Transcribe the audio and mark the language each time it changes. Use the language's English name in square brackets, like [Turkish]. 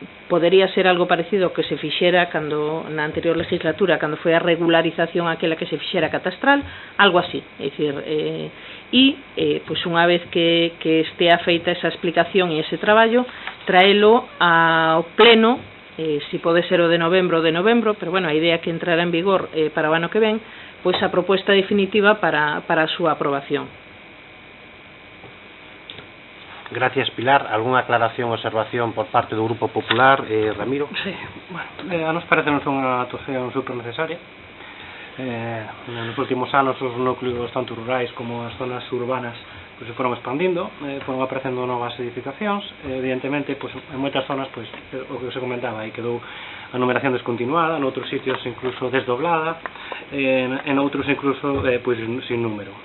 [Galician] podería ser algo parecido que se fixera na anterior legislatura, cando foi a regularización aquela que se fixera catastral, algo así, é dicir, unha vez que estea feita esa explicación e ese traballo, traelo ao pleno, si pode ser o de novembro, pero bueno, a idea que entrará en vigor para o ano que ven, a proposta definitiva para a súa aprobación. [Spanish] Gracias, Pilar. ¿Alguna aclaración o observación por parte do Grupo Popular? Ramiro? [Galician] Sí, bueno, a nos parece unha actuación super necesaria. Nos últimos anos os núcleos tanto rurais como as zonas urbanas se foron expandindo, foron aparecendo novas edificacións, evidentemente en moitas zonas o que se comentaba aí quedou a numeración descontinuada, en outros sitios incluso desdoblada, en outros incluso sin número.